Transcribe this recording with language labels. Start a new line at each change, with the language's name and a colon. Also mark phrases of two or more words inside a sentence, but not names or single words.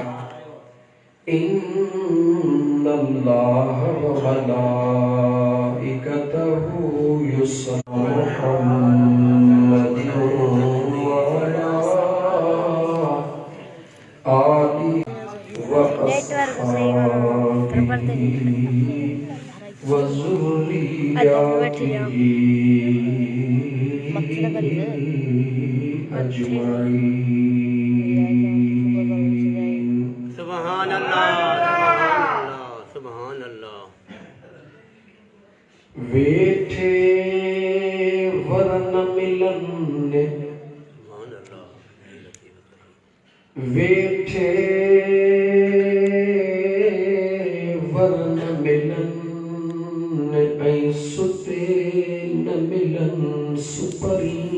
Arabic: إن الله وملائكته يصلون على آله وأصحابه وذريته سبحان الله سبحان الله.
Sindhi: वेठे वरन मिलन वेठे वरन मिलन ऐं सुते न मिलन सुपरी